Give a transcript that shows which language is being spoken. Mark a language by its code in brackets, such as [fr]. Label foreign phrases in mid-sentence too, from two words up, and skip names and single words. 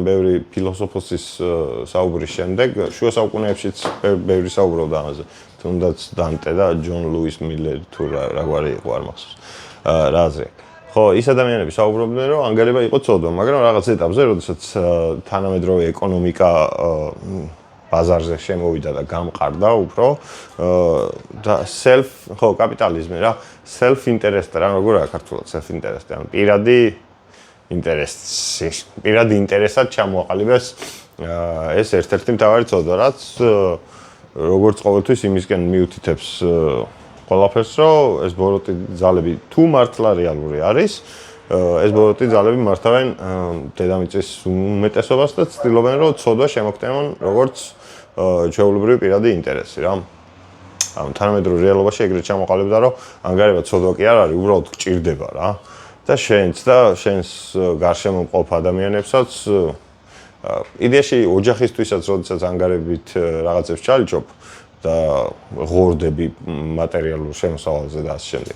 [ka] ბევრი ფილოსოფოსის საუბრის შემდეგ შუა საუკუნეებშიც ბევრი საუბრობდა ამაზე თუნდაც დანტე და ჯონ ლუის მილერი თუ რაგვარი იყო არ მახსოვს რაზე ხო ის ადამიანები საუბრობდნენ რომ ანგარება იყო ცოდვა მაგრამ რაღაც ეტაპზე როდესაც თანამედროვე ეკონომიკა ბაზარზე შემოვიდა და გამყარდა უფრო და ხო კაპიტალიზმი რა [en] self interest [ka] რა როგორ არის ქართულად [en] self interest [ka] ანუ პირადი ინტერესად ჩამოაყალიბეს ეს ერთ-ერთი მთავარი ცოდვა რაც როგორც ყოველთვის იმისკენ მიუთითებს ყველაფერს რომ ეს ბოროტი ძალები თუ მართლა რეალური არის ეს ბოროტი ძალები მართავენ დედამიწის უმეტესობას და ცდილობენ რომ ცოდვა შემოგტემონ როგორც ჩვეულებრივი პირადი ინტერესი რა ანუ თანამედროვე რეალობაში ეგრეთ ჩამოყალიბდა რომ ანგარება ცოდვა კი არ არის უბრალოდ გჭირდება რა და შენს გარშემო მყოფ ადამიანებსაც იდეაში ოჯახისთვისაც როდესაც ანგარებით რაღაცებს ჩალიჩობ და ღორდები მატერიალურ შემოსავალზე და ასე შემდეგ.